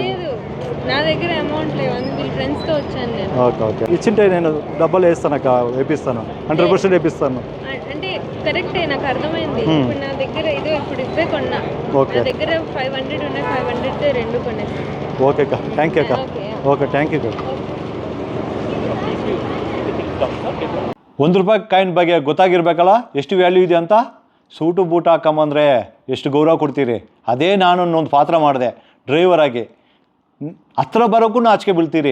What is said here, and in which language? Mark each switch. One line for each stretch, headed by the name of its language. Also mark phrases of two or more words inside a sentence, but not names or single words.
Telugu: నా దగ్గర అమౌంట్ లేవు, అందుకే ఫ్రెండ్స్తో వచ్చాను నేను. ఓకే ఓకే, ఇచ్చింటే నేను డబ్బాలు వేస్తాను అక్క, వేపిస్తాను 100% వేపిస్తాను. అంటే కరెక్టే, నాకు అర్థమైంది. ఇప్పుడు నా దగ్గర ఇదో ఇప్పుడు ఇవే కొన్నా. నా దగ్గర 500 ఉన్నాయి, 500 రెండు కొనేస్తాను. ఓకే అక్క,
English: thank you
Telugu: అక్క. ఓకే
English: thank you
Telugu: ಅಕ್ಕ.
Kannada: ₹1 ಕಾಯಿನ್ ಬಗ್ಗೆ ಗೊತ್ತಾಗಿರ್ಬೇಕಲ್ಲ ಎಷ್ಟು ವ್ಯಾಲ್ಯೂ ಇದೆ ಅಂತ.
English: suit boot
Kannada: ಹಾಕೊಂಬಂದರೆ ಎಷ್ಟು ಗೌರವ ಕೊಡ್ತೀರಿ. ಅದೇ ನಾನು ಒಂದು ಪಾತ್ರ ಮಾಡಿದೆ ಡ್ರೈವರ್ ಆಗಿ. ಹತ್ರ ಬರೋಕ್ಕೂ ಆಚೆಗೆ ಬೀಳ್ತೀರಿ.